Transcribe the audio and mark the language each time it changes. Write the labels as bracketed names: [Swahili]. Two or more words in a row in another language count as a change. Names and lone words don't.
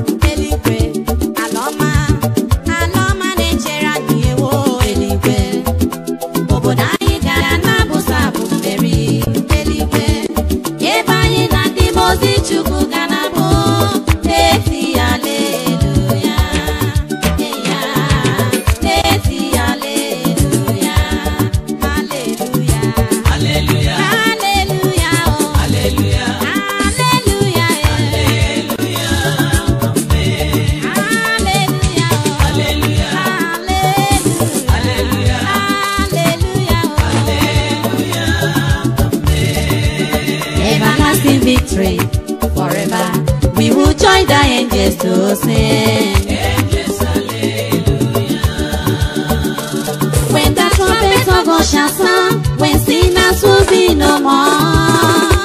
[Igbo] Eluigwe, ala ọma, ala ọma na-echere anyị ewo eluigwe. Obodo anyị gara na-abụsa abụ mmeri eluigwe. Ebe anyị na ndị mmụọ ozi Chukwu ga na-abụ na-eti haleluya. Ee, ya, na-eti haleluya. Haleluya. Haleluya. Haleluya, oh. Haleluya. Haleluya, eh. Haleluya. Haleluya, oh. Haleluya. Haleluya. Haleluya. Haleluya, oh. Haleluya. [English] Everlasting victory forever. We will join the angels to sing. Angels, hallelujah. When the trumpet of God shall sound, when sinners will be no more.